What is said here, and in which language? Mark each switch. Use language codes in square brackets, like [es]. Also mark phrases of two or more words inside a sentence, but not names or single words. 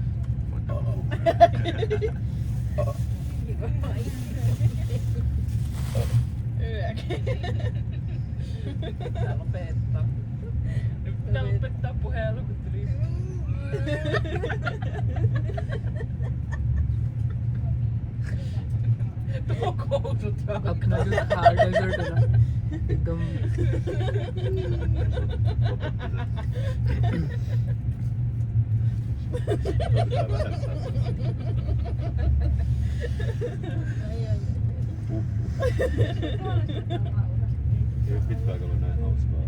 [fi] Yök. Pitää lopettaa. Nyt pitää lopettaa puhelu, kun tuli. Tuo kousutaan. [hi] अपना जो [en] hard dessert [hi] है ना एकदम [fi] Ei ole pitkään aikaa ollut näin hauskaa.